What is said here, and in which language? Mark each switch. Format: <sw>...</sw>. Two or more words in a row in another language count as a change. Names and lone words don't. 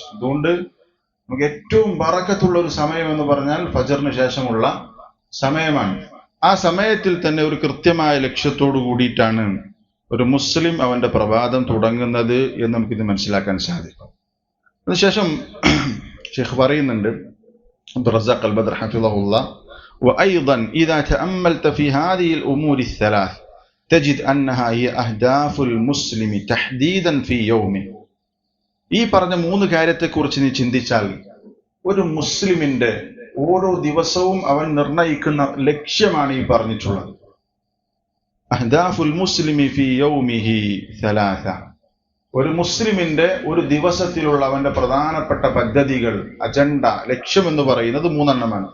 <ml>അതുകൊണ്ട് നമുക്ക് ഏറ്റവും ബറക്കത്തുള്ള ഒരു സമയം എന്ന് പറഞ്ഞാൽ ഫജറിന് ശേഷമുള്ള സമയമാണ്. ആ സമയത്തിൽ തന്നെ ഒരു കൃത്യമായ ലക്ഷ്യത്തോടു കൂടിയിട്ടാണ് ഒരു മുസ്ലിം അവന്റെ പ്രഭാതം തുടങ്ങുന്നത് എന്ന് നമുക്കിത് മനസ്സിലാക്കാൻ സാധിക്കും. അതിനുശേഷം ഷെയ്ഖ് പറയുന്നുണ്ട്, അബ്ദുറസാഖ് അൽ ബദ്ർ ഹഫിളഹുല്ലാ,</ml> <ar>وأيضا إذا تأملت في هذه الأمور الثلاث تجد أنها هي أهداف المسلم تحديدا في يومه.</ar> <ml>ഈ പറഞ്ഞ 3 കാര്യത്തെക്കുറിച്ച് നീ ചിന്തിച്ചാൽ ഒരു മുസ്ലിമിന്റെ ഓരോ ദിവസവും അവൻ നിർണയിക്കുന്ന ലക്ഷ്യമാണ് ഈ പറഞ്ഞിട്ടുള്ളത്.</ml> <ar>أهداف المسلم في يومه ثلاثة.</ar> <ml>ഒരു മുസ്ലിമിന്റെ ഒരു ദിവസത്തിലുള്ള അവന്റെ പ്രധാനപ്പെട്ട പദ്ധതികൾ, അജണ്ട, ലക്ഷ്യം എന്ന് പറയുന്നത് 3 എണ്ണമാണ്.</ml>